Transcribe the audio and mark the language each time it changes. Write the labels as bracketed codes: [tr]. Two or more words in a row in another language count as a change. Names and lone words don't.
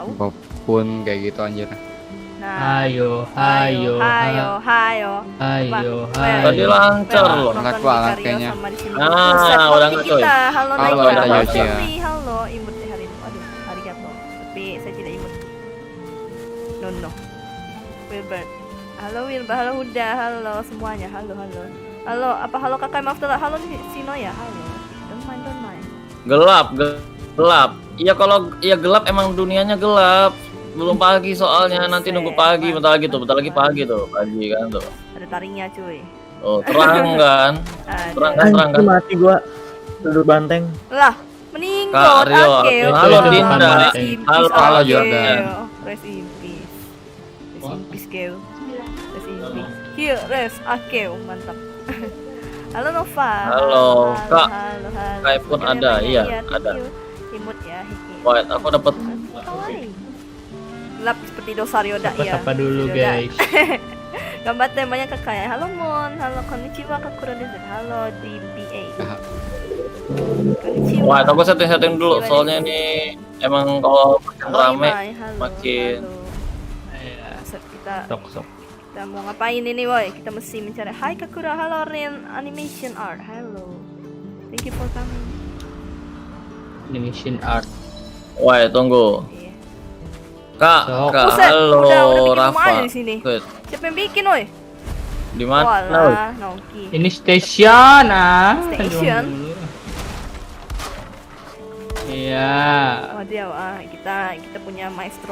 [id] Apapun kayak gitu anjir. Nah. Ayo. Hayo. Ayo. Tadi lancar loh. Ngelag banget kayaknya. Udah nggak, coy. Halo Halo, Naika. Tante Yoshi, ya. Halo, imut hari ini. Aduh, arigato. Tapi saya tidak imut. No. Wilbert. Halo Wilbert, halo Huda, halo semuanya. Halo. Halo, apa halo kakak maaf telat. Halo Sino ya. Halo. [en] Don't mind. [id] Gelap. Iya kalau gelap emang dunianya gelap. belum pagi soalnya, nanti nunggu pagi, bentar lagi pagi kan tuh. Ada taringnya cuy. Oh, terang kan? Terang kan? Anjir, mati gua. Duduk banteng. Lah, Kak meninggal. Rio, Oke, halo oke. Dinda, [en] Rest in [id] halo [en] peace, [id] halo, Akeo. Jordan. [en] Rest in peace. Rest in peace, Keo. Rest in peace. Here, rest, [id] Akeo, mantap. Halo Nova. Halo, Kak. Halo. Kak pun ada, iya, ada. Imut ya, Hiki. Wait, aku dapat Kawaii. Gelap seperti Dosario dak Dapat ya. apa dulu guys? Gambar temanya kakak ya. Halo Mon, halo konnichiwa Kakura Desert. Halo DBA. Konnichiwa. Wah, aku setting dulu soalnya ini emang kalau makin rame Imai, halo, makin halo. Set kita Sok. kita mau ngapain ini woi? Kita mesti mencari. Hai Kakura, halo Ren Animation Art. Halo. [en] Thank you for coming. [id] Animation art. Wah, tunggu. Iya. Kak, Sok. Kak, Buset, halo udah bikin rumah Rafa. aja di sini. Good. Siapa yang bikin woi? Di mana? Walah, Nongki. Ini station Station? Iya. Waduh, kita punya maestro.